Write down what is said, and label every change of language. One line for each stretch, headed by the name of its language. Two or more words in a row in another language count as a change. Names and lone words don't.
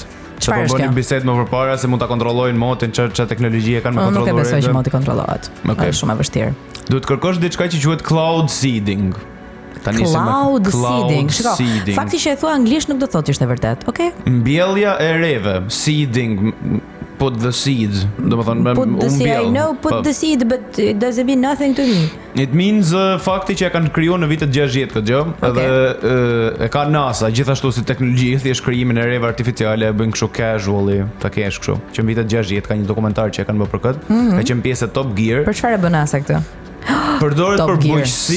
Albanian: Çfarë po bënin bisedë më përpara se mund ta kontrollojnë motin, çfarë teknologjie kanë më kontrolluar. Nuk e besoj që moti kontrollohet. Është shumë e vështirë. Duhet kërkosh diçka që quhet
English: cloud seeding. Cloud seeding. Fakti që e thua anglisht nuk do thotë ishte vërtet, okay?
Albanian: Mbjellja e reve,
English: seeding, put the seed, domethënë I know put the seed but it doesn't mean nothing to me. It means
Albanian: fakti që e kanë krijuar në vitet 60 këtë gjë, edhe e ka NASA gjithashtu si teknologji, thjesht krijimin e reve artificiale e bën kështu casually, ta kesh kështu. Që në vitet 60 ka një dokumentar që e kanë bërë për këtë, ka qenë pjesë e Top Gear. Për çfarë bën NASA këtë? Përdoret për bujqësi.